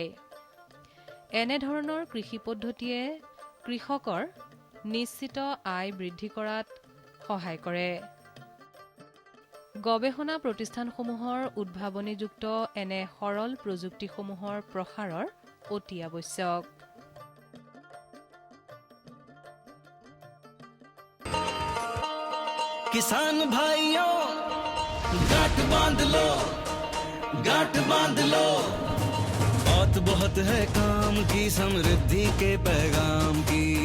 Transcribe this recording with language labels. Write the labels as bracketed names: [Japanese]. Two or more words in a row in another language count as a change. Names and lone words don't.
[Assamese] এনেধৰণৰ কৃষি পদ্ধতিয়ে কৃষকৰ নিশ্চিত আয় বৃদ্ধি কৰাত সহায় কৰে। গৱেষণা প্ৰতিষ্ঠানসমূহৰ উদ্ভাৱনীযুক্ত এনে সৰল প্ৰযুক্তিসমূহৰ প্ৰসাৰৰ অতি আৱশ্যক। [Hindi] किसान भाइयों गांठ बांध लो, गांठ बांध लो, बहुत है काम की, समृद्धि के पैगाम की।